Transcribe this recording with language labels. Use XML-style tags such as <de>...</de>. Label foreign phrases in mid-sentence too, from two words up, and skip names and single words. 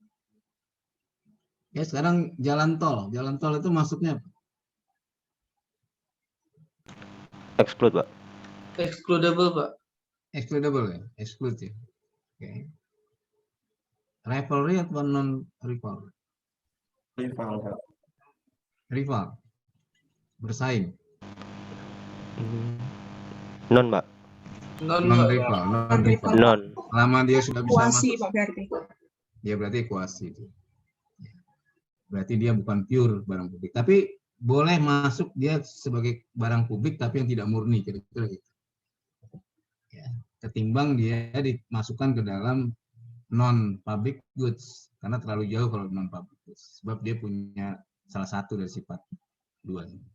<id>Ya, sekarang jalan tol. Jalan tol itu masuknya apa? Exclude, Pak. Excludable, Pak. Excludable ya? Exclude ya? Oke. Rivalry atau non-rivalry? rival, bersaing, Non, Pak. Non, non Pak. rival, non Non rival. rival. Non. Selama dia sudah bisa Kuasi masuk, Pak berarti. dia berarti kuasi. Berarti dia bukan pure barang publik. Tapi boleh masuk dia sebagai barang publik tapi yang tidak murni, kira-kira gitu. Ya. Ketimbang dia dimasukkan ke dalam</id> <en>non public goods,</en> <id>karena terlalu jauh kalau</id> <en>non public goods,</en> <id>sebab dia punya salah satu dari sifat dua.</id>